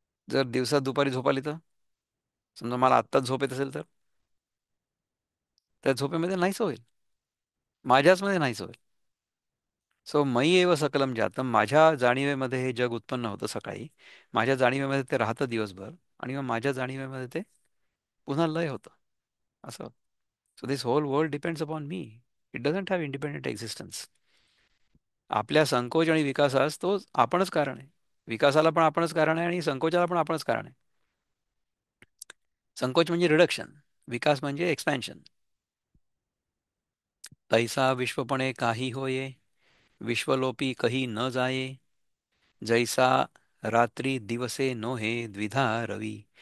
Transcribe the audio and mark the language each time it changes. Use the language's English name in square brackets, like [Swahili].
[Marathi] जर दिवसात दुपारी झोप आली तर, समजा मला आत्ताच झोप येत असेल तर, त्या झोपेमध्ये नाहीच होईल. माझ्याच मध्ये नाहीच होईल. सो मयी एव सकलम जातम, माझ्या जाणीवेमध्ये हे जग उत्पन्न होतं सकाळी, माझ्या जाणीवेमध्ये ते राहतं दिवसभर, आणि मग माझ्या जाणीवेमध्ये ते पुन्हा लय होतं. असं. [English] So this whole world depends upon me. It doesn't have independent existence. [Marathi] आपल्या संकोच आणि विकासास तो आपणच कारण आहे. विकासाला पण आपणच कारण आहे आणि संकोचाला पण आपणच कारण आहे. संकोच म्हणजे रिडक्शन, विकास म्हणजे एक्सपॅन्शन. तैसा विश्वपणे काही होये, विश्वलोपी कही न जाये, जैसा रात्री दिवसे नोहे द्विधा रवी.